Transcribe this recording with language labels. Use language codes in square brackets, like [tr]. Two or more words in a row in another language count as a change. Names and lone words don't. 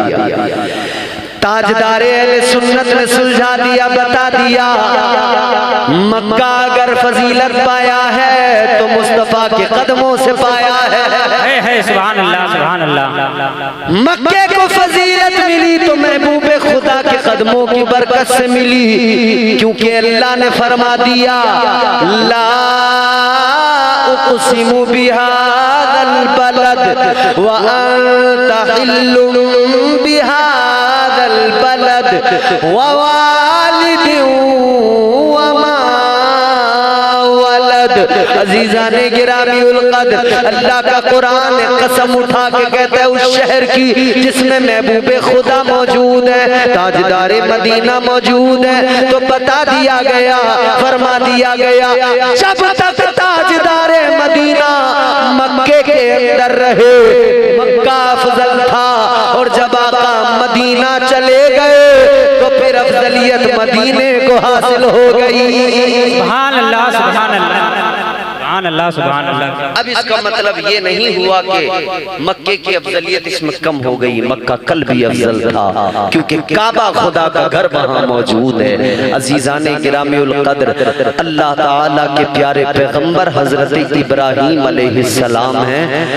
[hi] ताजदारे अहले सुन्नत ने सुलझा दिया, बता दिया मक्का अगर फजीलत पाया है तो मुस्तफा के कदमों से पाया है। [ar] سبحان الله، سبحان الله. [hi] मक्के को फजीलत मिली तो महबूबे खुदा के कदमों की बरकत से मिली, क्योंकि अल्लाह ने फरमा दिया [ar] لا أقسم بهذا البلد وأنت حل بهذا البلد ووالد وما ولد. [hi] अज़ीज़ाने गिरामी उल क़द्र, अल्लाह का कुरान कसम उठा के कहता है उस शहर की जिसमें महबूबे खुदा मौजूद है, ताजदारे मदीना मौजूद है। तो बता दिया गया, फरमा दिया गया, जब तक ताजदारे मदीना मक्के के अंदर रहे मक्का अफजल था, और जब आका मदीना चले गए तो फिर अफजलियत मदीने को हासिल हो गई। [ar] سبحان الله، سبحان الله، سبحان الله، سبحان الله. [hi] अब इसका मतलब ये नहीं हुआ कि मक्के की अफजलियत इसमें कम हो गई, मक्का कल भी अफजल था, क्योंकि काबा खुदा का घर वहाँ मौजूद है। अजीज़ाने गिरामी उल क़द्र, अल्लाह ताला के प्यारे पैगंबर हजरत इब्राहीम अलैहिस्सलाम हैं।